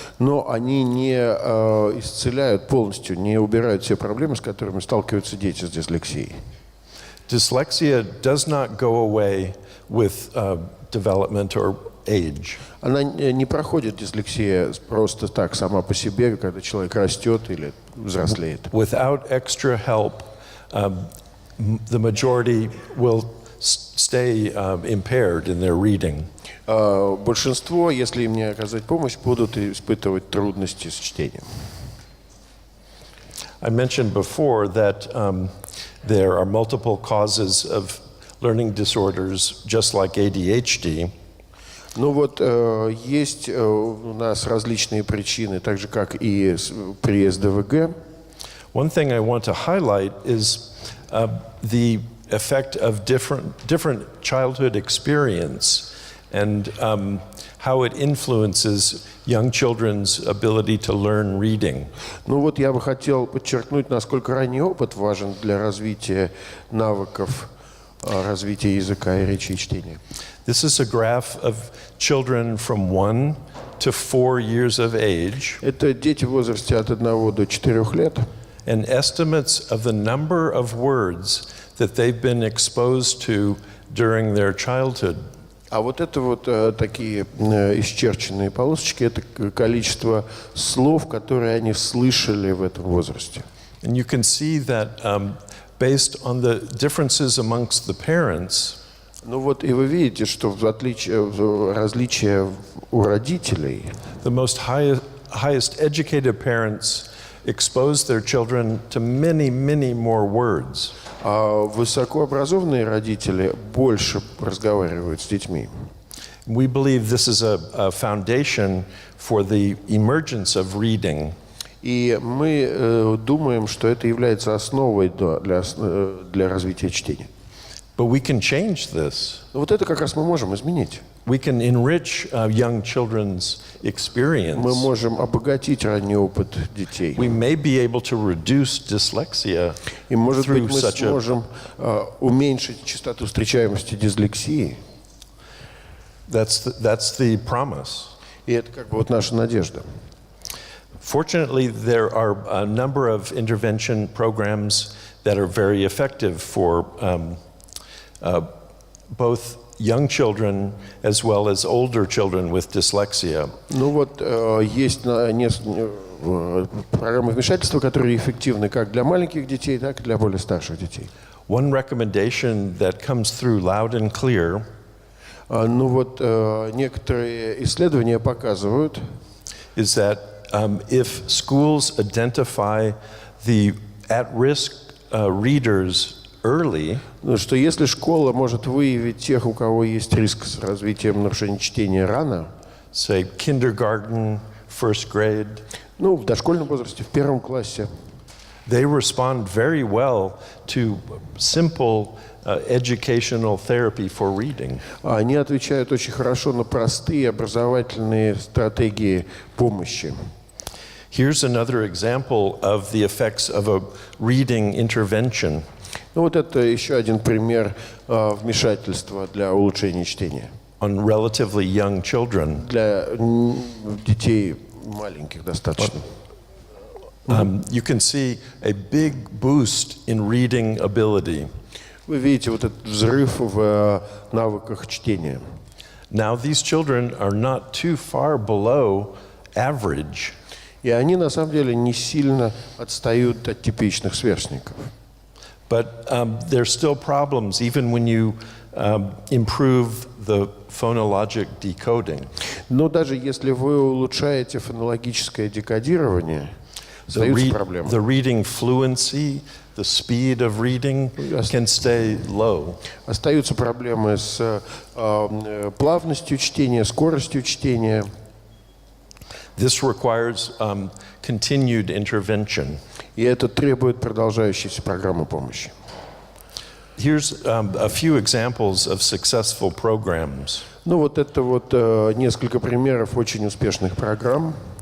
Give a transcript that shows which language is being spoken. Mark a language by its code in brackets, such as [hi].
[ru] Но они не исцеляют полностью, не убирают все проблемы, с которыми сталкиваются дети с дислексией. [en] Dyslexia does not go away with development or age. [ru] Она не проходит, дислексия, просто так, сама по себе, когда человек растет или взрослеет. [en] Without extra help, the majority will stay impaired in their reading. [ru] Большинство, если им не оказать помощь, будут испытывать трудности с чтением. [en] I mentioned before that there are multiple causes of learning disorders, just like ADHD. [ru] Ну вот, есть у нас различные причины, так же, как и при СДВГ. [en] One thing I want to highlight is the effect of different childhood experience and how it influences young children's ability to learn reading. [ru] Ну вот я бы хотел подчеркнуть, насколько ранний опыт важен для развития навыков, развития языка и речи и чтения. [en] This is a graph of children from 1 to 4 years of age. [ru] Это дети в возрасте от 1 до 4 лет. [en] And estimates of the number of words that they've been exposed to during their childhood. [ru] А вот это вот такие исчерченные полосочки, это количество слов, которые они слышали в этом возрасте. [en] And you can see that based on the differences amongst the parents, [ru] Ну вот и вы видите, что различия у родителей. [en] the most highest educated parents expose their children to many, many more words. [ru] А высокообразованные родители больше разговаривают с детьми. [en] We believe this is a foundation for the emergence of reading. [ru] И мы думаем, что это является основой для развития чтения. [en] But we can change this. [ru] Но вот это как раз мы можем изменить. [en] We can enrich young children's experience. [ru] Мы можем обогатить ранний опыт детей. [en] We may be able to reduce dyslexia [ru] И, может быть, [en] through [ru] мы [en] such a... [ru] сможем уменьшить частоту встречаемости дислексии. [en] That's the promise. [ru] И это как бы вот наша надежда. [en] Fortunately, there are a number of intervention programs that are very effective for both young children as well as older children with dyslexia. [ru] Ну вот есть программы вмешательства, которые эффективны как для маленьких детей, так и для более старших детей. [en] One recommendation that comes through loud and clear [ru] Ну вот некоторые исследования показывают, [en] is that if schools identify the at-risk readers early, [ru] что если школа может выявить тех, у кого есть риск с развитием нарушений чтения рано, [en] say kindergarten, first grade, [ru] ну, в дошкольном возрасте, в 1 классе, [en] they respond very well to simple educational therapy for reading. [ru] они отвечают очень хорошо на простые образовательные стратегии помощи. [en] Here's another example of the effects of a reading intervention. [ru] Ну, вот это еще один пример вмешательства для улучшения чтения. [en] On relatively young children. [ru] Для детей маленьких достаточно. [en] You can see a big boost in reading ability. [ru] Вы видите вот этот взрыв в навыках чтения. [en] Now these children are not too far below average. [ru] И они на самом деле не сильно отстают от типичных сверстников. [en] But there's still problems even when you improve the phonologic decoding. [ru] Но даже если вы улучшаете фонологическое декодирование, остаются проблемы. [en] The reading fluency, the speed of reading can stay low. [ru] Остаются проблемы с плавностью чтения, скоростью чтения. [en] This requires continued intervention. [ru] И это требует продолжающейся программы помощи. [en] Here's a few examples of successful programs. [ru] Ну вот это вот несколько примеров очень успешных программ.